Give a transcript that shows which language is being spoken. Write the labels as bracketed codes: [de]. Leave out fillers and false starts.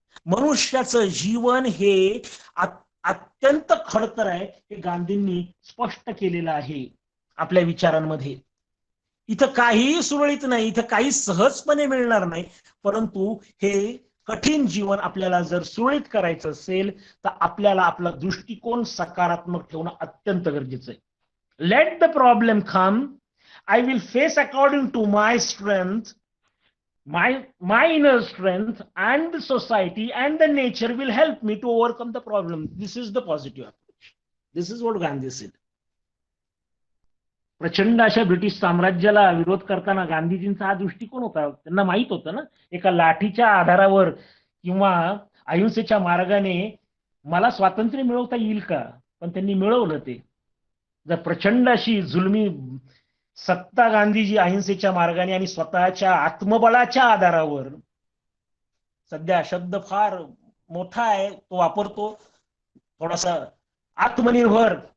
[mr] मनुष्याचं जीवन हे अत्यंत खडतर आहे हे गांधींनी स्पष्ट केलेलं आहे आपल्या विचारांमध्ये. इथं काहीही सुरळीत नाही, इथं काही सहजपणे मिळणार नाही. परंतु हे कठीण जीवन आपल्याला जर सुरळीत करायचं असेल तर आपल्याला आपला दृष्टिकोन सकारात्मक ठेवणं अत्यंत गरजेचं आहे. [en] Let the problem come. I will face according to my strength, my inner strength, and the society and the nature will help me to overcome the problem. This is the positive approach. This is what Gandhi said. [mr] प्रचंड अशा British साम्राज्याला विरोध करताना गांधीजींचा हा दृष्टिकोन होता. त्यांना माहित होतं ना, एका लाठीच्या आधारावर किंवा अहिंसेच्या मार्गाने मला स्वातंत्र्य मिळवता येईल का, पण त्यांनी मिळवलं ते. जर प्रचंड अशी जुलमी सत्ता गांधीजी अहिंसेच्या मार्गाने आणि स्वतःच्या आत्मबळाच्या आधारावर, सध्या शब्द फार मोठा आहे तो वापरतो थोडासा, आत्मनिर्भर,